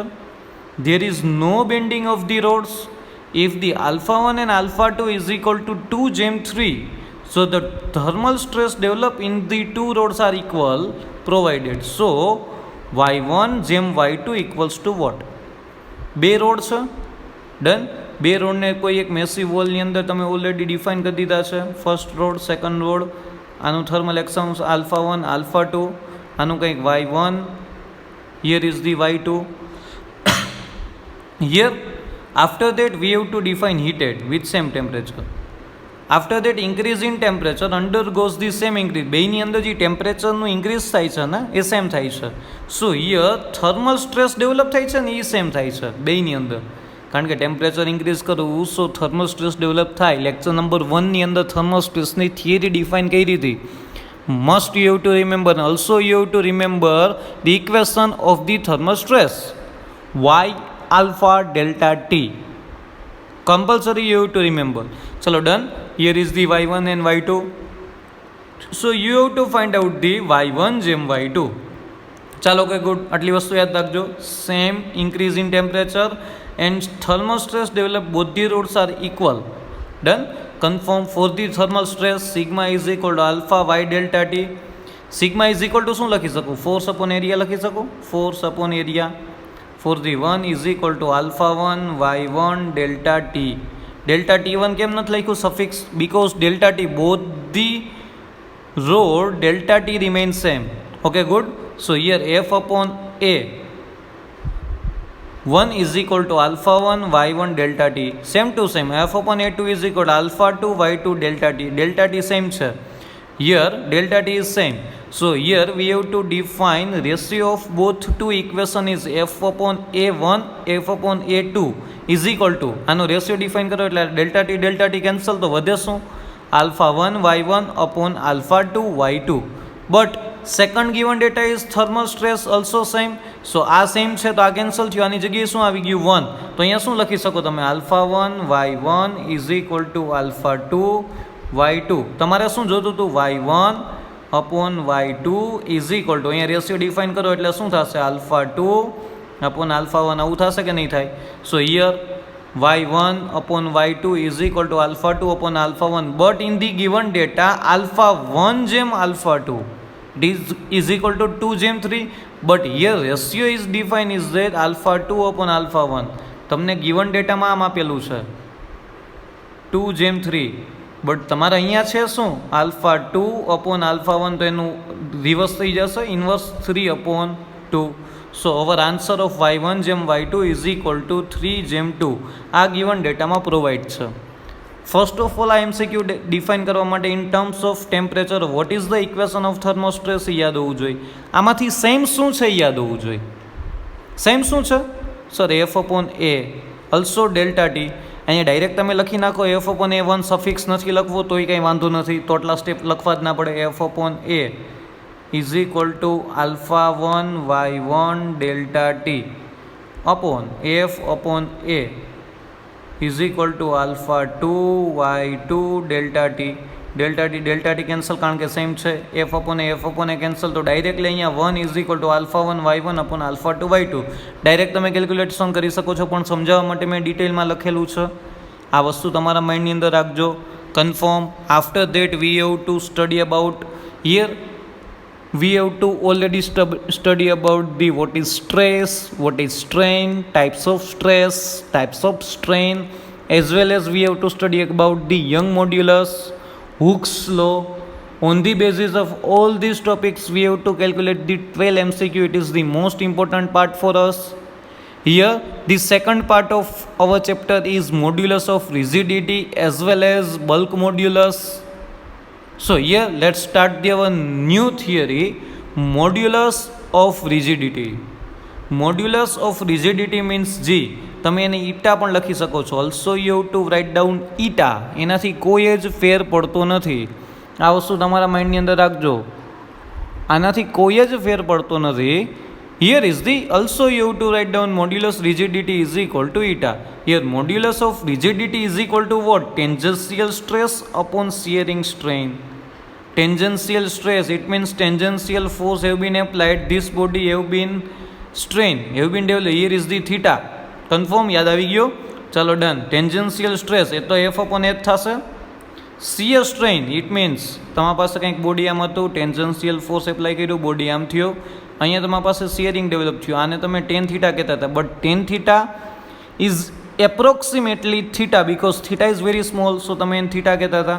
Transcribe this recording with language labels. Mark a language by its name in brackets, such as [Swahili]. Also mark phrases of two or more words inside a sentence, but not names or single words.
[English] There is no bending of the rods. If the alpha 1 and alpha 2 is equal to 2 gem 3, so the thermal stress developed in the two rods are equal provided. So y1 gem y2 equals to what? [Gujarati] બે રોડ છે. ડન. બે રોડને કોઈ એક મેસિવ વોલની અંદર તમે [English] already define [Gujarati] કરી દીધા છે. [English] first rod, second rod. [Gujarati] આનું થર્મલ એક્સમ્સ [English] alpha 1 alpha 2. [Gujarati] આનું કંઈક y1. [English] Here is the y2. Here after that we have to define heated with same temperature. After that increase in temperature undergoes the same increase. [Gujarati] બેની અંદર જે ટેમ્પરેચરનું ઇન્ક્રીઝ થાય છે ને એ સેમ થાય છે. [English] so here thermal stress develop [Gujarati] થાય છે ને એ સેમ થાય છે બેની અંદર. કારણ કે [English] temperature increase [Gujarati] કરવું [English] so thermal stress develop [Gujarati] થાય. [English] lecture number [Gujarati] 1ની અંદર થર્મલ સ્ટ્રેસની થિયરી ડિફાઇન કરી હતી. [English] Must you have to remember. Also you have to remember the equation of the thermal સ્ટ્રેસ y alpha delta t. Compulsory you have to remember. Chalo done. Here is the y1 and y2. So you have to find out the y1 gem y2. Chalo okay, good. [Gujarati] આટલી વસ્તુ યાદ રાખજો. [English] Same increase in temperature and thermal stress develop both the rods are equal. Done. Confirm for the thermal stress sigma is equal to alpha y delta t. Sigma is equal to [Gujarati] શું લખી શકું? [English] Force upon area [Gujarati] લખી શકું. [English] Force upon area. For the 1 is equal to alpha 1 y1 delta t. Delta t1 [Gujarati] કેમ નથી લખ્યું સફિક્સ? [English] Because delta t both the rod delta t remains same. Okay, good. So here f upon a 1 is equal to alpha 1 y1 delta t. Same to same. F upon a2 is equal to alpha 2 y2 delta t. Delta t [Gujarati] same છે. [English] Here delta t is same. So here we have to define ratio of both two equation is f upon a1 f upon a2 is equal to [Gujarati] આનો રેશિયો ડિફાઇન કરો એટલે ડેલ્ટા ટી કેન્સલ તો વધે શું? [English] alpha 1 y1 upon alpha 2 y2. But second given data is thermal stress also same. [Gujarati] So આ સેમ છે તો આ કેન્સલ થયું. આની જગ્યાએ શું આવી ગયું? 1. તો અહીંયા શું લખી શકો તમે? [English] alpha 1 y1 is equal to alpha 2 y2. [Gujarati] તમારે શું જોતું હતું? [English] y1 upon y2 is equal to [Gujarati] અહીંયા [English] ratio define [Gujarati] કરો એટલે શું થશે? [English] alpha 2 upon alpha 1. [Gujarati] આવું થશે કે નહીં થાય? [English] So here y1 upon y2 is equal to alpha 2 upon alpha 1, but in the given data alpha 1 gem alpha 2 is equal to 2 gem 3, but here ratio is defined is that alpha 2 upon alpha 1. [Gujarati] તમને [English] given data [Gujarati] માં આમ આપેલું છે 2 gem 3, બટ તમારે અહીંયા છે શું [English] alpha 2 upon alpha 1, [Gujarati] તો એનું રિવર્સ થઈ જશે ઇન્વર્સ 3 upon 2. [English] So our answer of y1 gem y2 is equal to 3 gem 2 [Gujarati] આ given ડેટામાં પ્રોવાઈડ છે. [English] first of all [Gujarati] આ [English] MCQ define [Gujarati] કરવા માટે [English] in terms of temperature what is the equation of thermostress [Gujarati] યાદ હોવું જોઈએ. આમાંથી સેમ શું છે યાદ હોવું જોઈએ. સેમ શું છે સર? [English] F upon A also delta T. [Gujarati] અહીંયા ડાયરેક્ટ તમે લખી નાખો [English] F upon A [Gujarati] 1 સફિક્સ નથી લખવો તોય કંઈ વાંધો નથી, તો આટલા સ્ટેપ લખવા જ ના પડે. [English] F upon A is equal to alpha 1 y1 delta t upon f upon a is equal to alpha 2 y2 delta t કેન્સલ [Gujarati] કારણ કે સેમ છે. [English] f upon a [Gujarati] કેન્સલ, તો ડાયરેક્ટલી અહીંયા [English] 1 is equal to alpha 1 y1 upon alpha 2 y2 [Gujarati] ડાયરેક્ટ તમે કેલ્ક્યુલેશન કરી શકો છો, પણ સમજાવવા માટે મેં ડિટેલમાં લખેલું છે. આ વસ્તુ તમારા માઇન્ડની અંદર રાખજો. કન્ફર્મ. [English] After that we have to study about here we have to already study about the what is stress, what is strain, types of stress, types of strain, as well as we have to study about the Young modulus, Hooke's law. On the basis of all these topics we have to calculate the 12 MCQ. It is the most important part for us. Here the second part of our chapter is modulus of rigidity as well as bulk modulus. So here let's start our new theory, modulus of rigidity. Modulus of rigidity means G. [Gujarati] તમે એને ઈટા પણ લખી શકો છો. [English] Also you have to write down eta. [Gujarati] એનાથી કોઈ જ ફેર પડતો નથી. આ વસ્તુ તમારા માઇન્ડની અંદર રાખજો. આનાથી કોઈ જ ફેર પડતો નથી. [English] Here is the also you have to write down modulus rigidity is equal to eta. Here modulus of rigidity is equal to what? Tangential stress upon shearing strain. Tangential stress, it means tangential force have been applied, this body have been strain, have been developed. Here is the theta. Confirm? [Gujarati] યાદ આવી ગયો? ચલો ડન. [English] tangential stress [Gujarati] એ તો [English] F upon F [Gujarati] થશે. [English] shear strain it means [Gujarati] તમારી પાસે કંઈક બોડી આમ હતું, [English] tangential force apply [Gujarati] કર્યું, બોડી આમ થયો, અહીંયા તમારી પાસે [English] shearing develop [Gujarati] થયું. આને તમે [English] tan theta [Gujarati] કહેતા હતા, [English] but tan theta is approximately theta because theta is very small, [Gujarati] સો તમે એને થીટા કહેતા હતા.